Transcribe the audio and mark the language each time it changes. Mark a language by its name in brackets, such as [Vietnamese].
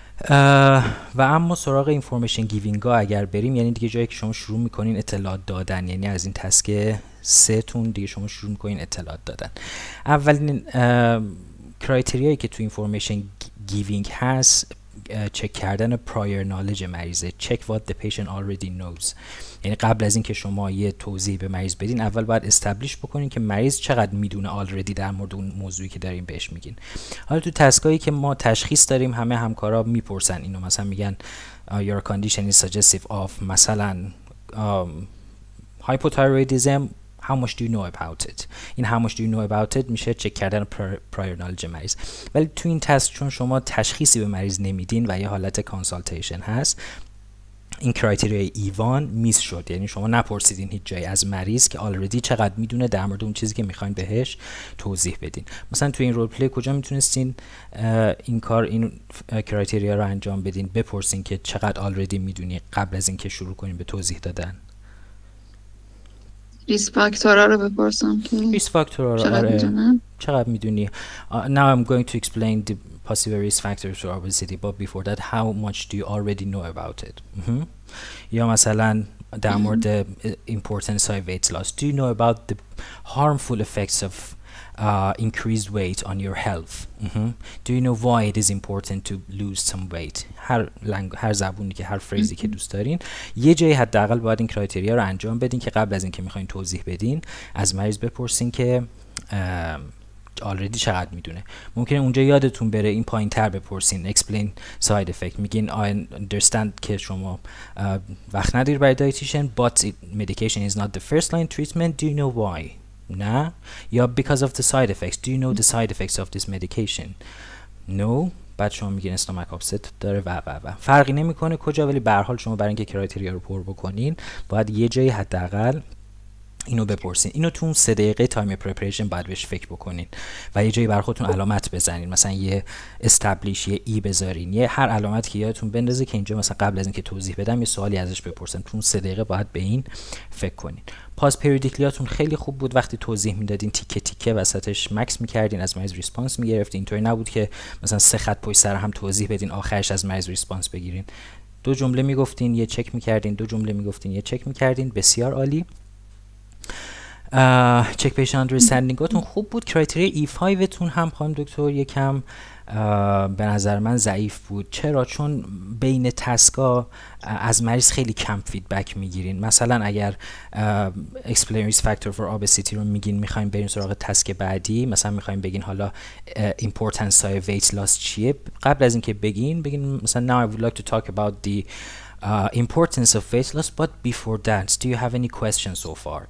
[Persian] و اما سراغ اینفورمیشن گیوینگ ها اگر بریم، یعنی دیگه جایی که شما شروع میکنین اطلاعات دادن، یعنی از این تسک 3 تون دیگه شما شروع میکنین اطلاعات دادن. اولین کرایتریایی که تو اینفورمیشن گیوینگ هست چک کردن پرایر نالج مریضه. [English] check what the patient already knows. [Persian] یعنی قبل از اینکه شما یه توضیح به مریض بدین، اول باید استبلیش بکنین که مریض چقدر میدونه آلردی در مورد اون موضوعی که دارین بهش میگین. حالا تو تسکایی که ما تشخیص داریم، همه همکارا میپرسن اینو، مثلا میگن [English] your condition is suggestive of [Persian] مثلا hypothyroidism, [English] how much do you know about it. [Persian] این [English] how much do you know about it [Persian] میشه چک کردن prior knowledge مریض. ولی تو این تست چون شما تشخیصی به مریض نمیدین و یه حالت کانسالتیشن هست، این کرایتریای ایوان میس شد. یعنی شما نپرسیدین هیچ جایی از مریض که آلردی چقدر میدونه در مورد اون چیزی که میخواین بهش توضیح بدین. مثلا تو این رول پلی کجا میتونستین این کرایتریا رو انجام بدین، بپرسین که چقدر آلردی میدونی قبل از اینکه شروع کنین به توضیح دادن. ریسک فاکتورها رو بپرسم که ریسک فاکتورها رو چقدر میدونی. [English] Now I'm going to explain the possible risk factors for obesity, but before that how much do you already know about it. [Persian] یا مثلا در مورد [English] importance of weight loss, do you know about the harmful effects of increased weight on your health. Do you know why it is important to lose some weight. [Persian] هر زبونی که هر فریزی که دوست دارین یه جایی حداقل باید این کرایتریا رو انجام بدین که قبل از اینکه میخواین توضیح بدین از مریض بپرسین که آلردی چقدر میدونه. ممکنه اونجا یادتون بره این پایین تر بپرسین [English] explain side effect. [Persian] میگین [English] I understand [Persian] که شما وقت نداری برای دایتیشن [English] but medication is not the first line treatment. Do you know why. [Persian] نه. یا [English] because of the side effects. Do you know the side effects of this medication. No. [Persian] بعد شما میگین stomach upset داره و فرقی نمیکنه کجا، ولی به هر حال شما برای اینکه کرایتریا رو پر بکنین باید یه جایی حداقل اینو بپرسین. اینو تو اون 3 دقیقه تایم پریپریشن باید بهش فکر بکنین و یه جایی برای خودتون علامت بزنین. مثلا یه استابلیش، یه ای بذارین، یه هر علامتی که یادتون بندازه که اینجا مثلا قبل از اینکه توضیح بدم یه سوالی ازش بپرسن. تو اون 3 دقیقه باید به این فکر کنین. پاس پریودیکلیاتون خیلی خوب بود. وقتی توضیح میدادین تیکه تیکه وسطش مکس میکردین، از مریض ریسپانس میگرفتین. اینطوری نبود که مثلا 3 خط پشت سر هم توضیح بدین آخرش از مریض ریسپانس بگیرین. 2 جمله میگفتین یه چک میکردین، 2 جمله میگفتین یه چک میکردین. بسیار عالی. چک پیشن اندرستندینگاتون خوب بود. کرایتریا E5 تون هم خانم دکتر یکم به نظر من ضعیف بود. چرا؟ چون بین تسکا از مریض خیلی کم فیدبک میگیرین. مثلا اگر [English] explain risk factor for obesity [Persian] رو میگین میخوایم بریم سراغ تسک بعدی، مثلا میخوایم بگین حالا [English] importance of weight loss [Persian] چیه، قبل از اینکه بگین مثلا [English] now I would like to talk about the importance of weight loss, but before that do you have any questions so far.